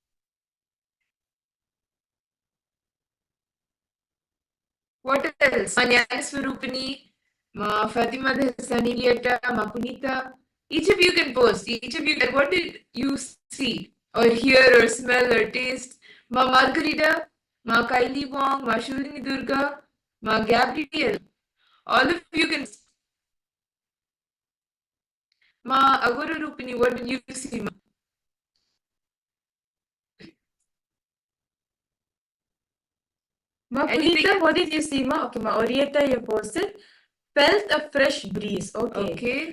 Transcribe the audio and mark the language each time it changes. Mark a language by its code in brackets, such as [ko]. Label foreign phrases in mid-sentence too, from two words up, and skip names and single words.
[en] What else? Ma Swarupini, Ma Fatima Dasani Lieta, Ma Punita. Each of you can post. Each of you, what did you see or hear or smell or taste? Ma Margarita, Ma Kylie Wong, Ma Shulini Durga, Ma Gabriel. All of you can. Ma Agora Rupini, what did you see? Ma Punita, what did you see? Ma? Okay, Ma Orieta, you posted. Felt a fresh breeze. Okay.